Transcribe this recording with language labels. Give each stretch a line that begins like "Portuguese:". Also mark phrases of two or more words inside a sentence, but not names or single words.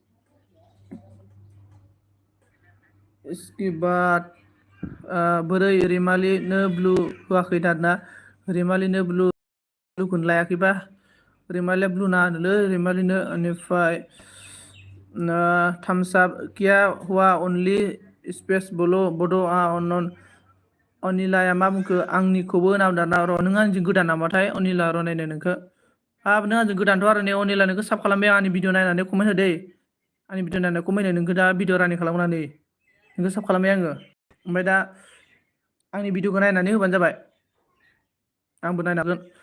Bodo: इसके बाद बोरै रैमालिनो ब्लु होआखै दाना रैमालिनो ब्लुखौनो लायाखैबा रैमालिया ब्लु नाङानोलै रैमालिनो बेनिफ्राय थामसाब
Hindi: किया हुआ
Bodo: अनलि स्पेस बड' अनन अनिलाया मा बुंखो आंनिखौबो नाम दाना र' नों आंजों गोदान नामाथाय अनिला र' नायनो नोंखौ हाब नों आंजों गोदानथ' आरो ने अनिला नोंखौ साब खालामबाय आंनि भिडिअ नायनानै कमेन्ट होदे आंनि भिडिअ नायनानै कमेन्ट हो नोंखौ दा भिडिअ रानिं खालामनानै नोंखौ साब खालामबाय आङो ओमफ्राय दा आंनि भिडिअखौ नायनानै होबानो जाबाय आंबो नायनो हागोन